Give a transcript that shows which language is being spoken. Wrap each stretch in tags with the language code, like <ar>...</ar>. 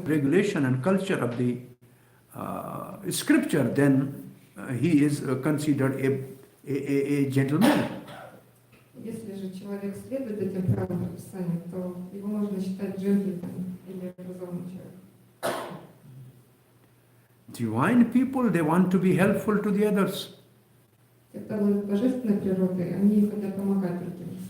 <en>Regulation and culture of the scripture, then he is considered a gentleman.</en> <ru>Если же человек следует этим правилам Писания, то его можно считать джентльменом или образованным человеком.</ru> <en>Divine people, they want to be helpful to the others.</en> <ru>Те, кто обладает божественной природой, они хотят помогать другим.</ru>